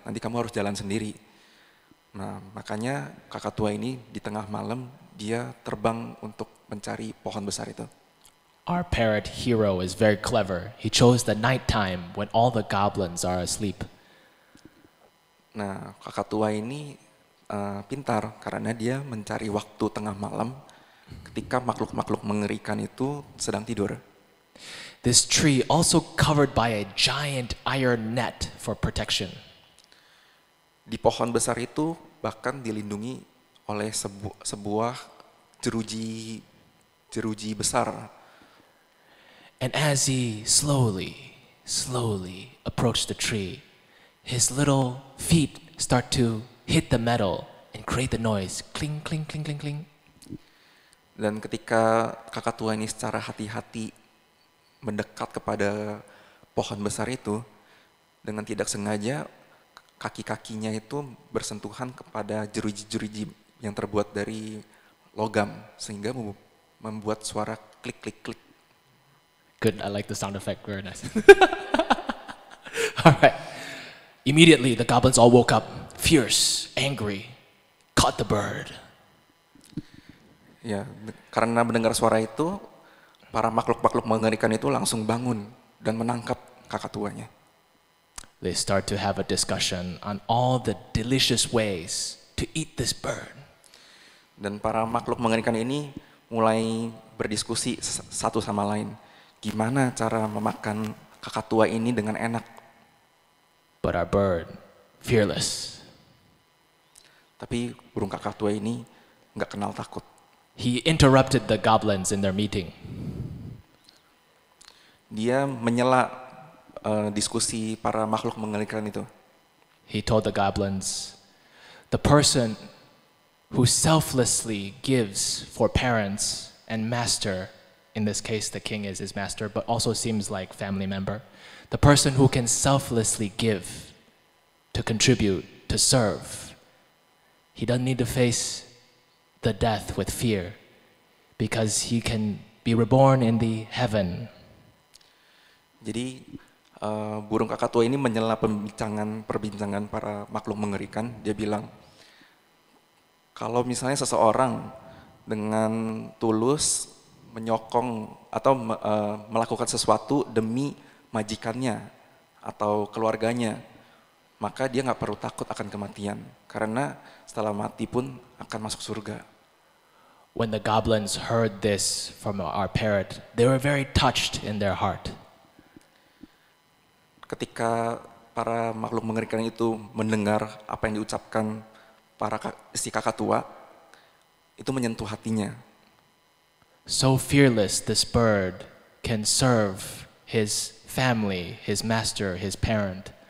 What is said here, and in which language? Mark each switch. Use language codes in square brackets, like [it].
[id] Nanti kamu harus jalan sendiri." Nah, makanya kakak tua ini di tengah malam dia terbang untuk mencari pohon besar itu. [en] Our parrot hero is very clever. He chose the nighttime when all the goblins are asleep. [id] Nah, kakak tua ini pintar karena dia mencari waktu tengah malam ketika makhluk-makhluk mengerikan itu sedang tidur. [en] This tree also covered by a giant iron net for protection. [id] Di pohon besar itu bahkan dilindungi oleh sebuah jeruji besar. [en] And as he slowly approached the tree, his little feet start to hit the metal and create the noise, cling, cling, cling, cling, cling. [id] Dan ketika kakak tua ini secara hati-hati mendekat kepada pohon besar itu, dengan tidak sengaja kaki-kakinya itu bersentuhan kepada jeruji-jeruji yang terbuat dari logam, sehingga membuat suara klik, klik, klik. [en] Good, I like the sound effect, very nice. All right. Immediately, the goblins all woke up, fierce, angry, caught the bird. [id] Ya, karena mendengar suara itu, para makhluk-makhluk mengerikan itu langsung bangun dan menangkap kakak tuanya. [en] They start to have a discussion on all the delicious ways to eat this bird. [id] Dan para makhluk mengerikan ini mulai berdiskusi satu sama lain. Gimana cara memakan kakak tua ini dengan enak? [en] But our bird, fearless, [id] Tapi burung kakak tua ini nggak kenal takut. [en] he interrupted the goblins in their meeting. [id] Dia menyela diskusi para makhluk mengerikan itu. [en] He told the goblins, the person who selflessly gives for parents and master, in this case the king is his master, but also seems like family member, the person who can selflessly give, to contribute, to serve, he doesn't need to face the death with fear because he can be reborn in the heaven. [id] Jadi burung kakak tua ini menyela perbincangan para makhluk mengerikan. Dia bilang, kalau misalnya seseorang dengan tulus menyokong atau melakukan sesuatu demi majikannya atau keluarganya, maka dia nggak perlu takut akan kematian, karena setelah mati pun akan masuk surga. [en] When the goblins heard this from our parrot, they were very touched in their heart. [id] Ketika para makhluk mengerikan itu mendengar apa yang diucapkan si kakak tua, itu menyentuh hatinya. [en] So fearless, this bird can serve his family, his master, his parent.